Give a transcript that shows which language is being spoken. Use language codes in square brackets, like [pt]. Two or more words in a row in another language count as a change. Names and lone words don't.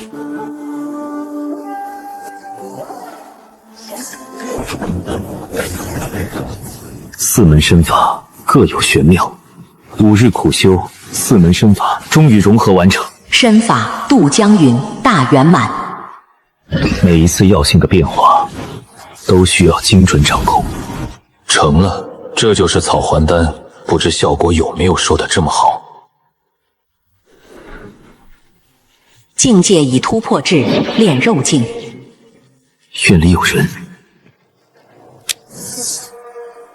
[zh] 4 門身法各有玄妙，5日苦修，4門身法終於融合完成。身法渡江雲大圓滿。每一次藥性的變化都需要精準掌控。成了，這就是草還丹，不知效果有沒有說的這麼好。境界已突破至煉肉境。院裡有人。